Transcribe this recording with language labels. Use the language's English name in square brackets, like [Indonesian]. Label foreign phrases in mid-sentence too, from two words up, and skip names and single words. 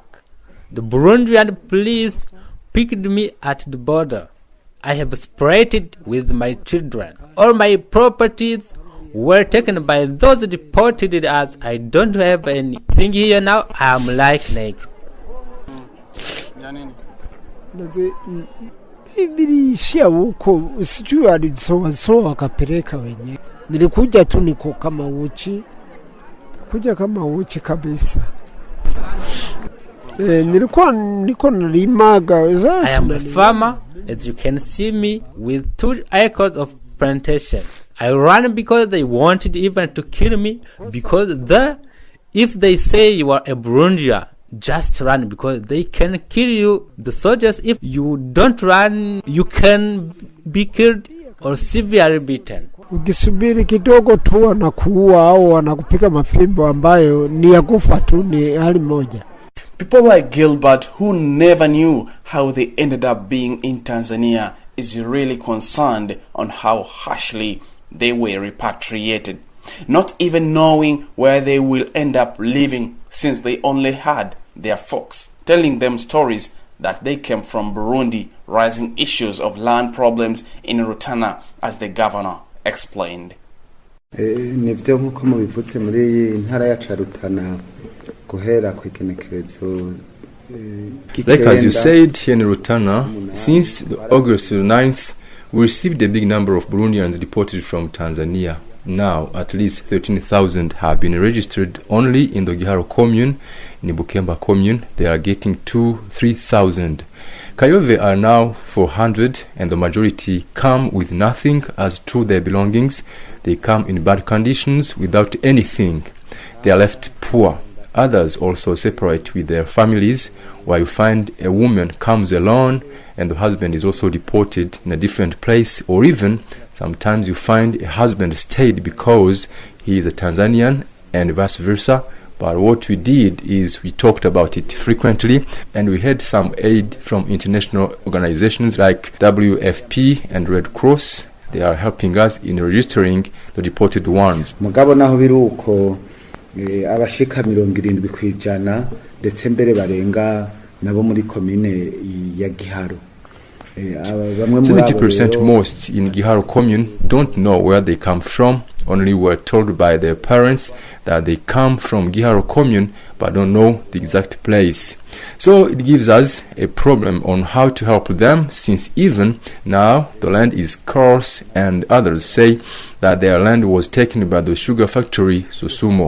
[English] The Burundian police picked me at the border. I have separated with my children. All my properties were taken by those deported. As I don't have anything here now, I am like naked. [Swahili] Niliishia huko, sijui alisoa wakapeleka wenyewe. Nilikuja tu niko kama uchi, kuja kama uchi kabisa. Niko nalimaga. [English] I am a farmer, as you can see me, with 2 acres of plantation. I ran because they wanted even to kill me, because if they say you are a Burundian, just run because they can kill you. The soldiers, if you don't run, you can be killed or severely beaten. [Swahili] Ukisubiri kidogo tu wanakuua au wanakupika mafimbo ambayo ni ya kufa tu, ni hali moja. [English] People like Gilbert, who never knew how they ended up being in Tanzania, is really concerned on how harshly they were repatriated, not even knowing where they will end up living, since they only had their folks telling them stories that they came from Burundi, raising issues of land problems in Rutana, as the governor explained. [Rundi] Nivyo nkuko mubivutse muri ntara ya Rutana guhera ku ikenekerezo. [English] Like as you said, here in Rutana, since August 9th, we received a big number of Burundians deported from Tanzania. Now, at least 13,000 have been registered only in the Giharo commune. In Bukemba commune, they are getting 2,000-3,000. Kayove are now 400, and the majority come with nothing as to their belongings. They come in bad conditions without anything. They are left poor. Others also separate with their families, while you find a woman comes alone and the husband is also deported in a different place, or even sometimes you find a husband stayed because he is a Tanzanian and vice versa. But what we did is we talked about it frequently, and we had some aid from international organizations like WFP and Red Cross. They are helping us in registering the deported ones. [Rundi] Mugabo naho biruko abashika 70 kwijana ndetse mbere barenga nabo muri commune ya Giharo. [English] 70% most in Giharo commune don't know where they come from. Only were told by their parents that they come from Giharo commune, but don't know the exact place. So it gives us a problem on how to help them, since even now the land is scarce, and others say that their land was taken by the sugar factory Susumo.